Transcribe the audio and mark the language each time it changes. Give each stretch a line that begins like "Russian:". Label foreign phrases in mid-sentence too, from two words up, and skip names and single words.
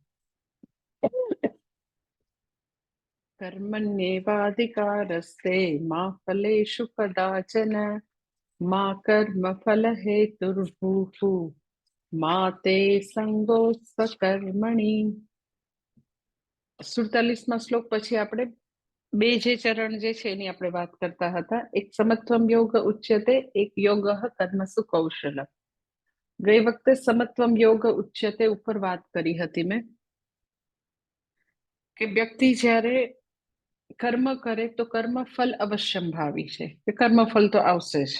Sanskrit: कर्मण्येवाधिकारस्ते मा फलेषु कदाचन मा कर्मफल हेतुर्भूः मा ते संगोत्स्व कर्मणि।
Gujarati: 47માં શ્લોક પછી આપણે બે જે ચરણ જે છે એની આપણે વાત કરતા હતા।
Sanskrit: એક સમત્વમ યોગ ઉચ્યતે, એક યોગ કર્મસુ કૌશલ।
Gujarati: ગઈ વખતે
Sanskrit: સમત્વમ યોગ ઉચ્યતે
Gujarati: ઉપર વાત કરી હતી મેં કે વ્યક્તિ જ્યારે કર્મ કરે તો કર્મફલ અવશ્યંભાવી છે, કે કર્મફળ તો આવશે જ।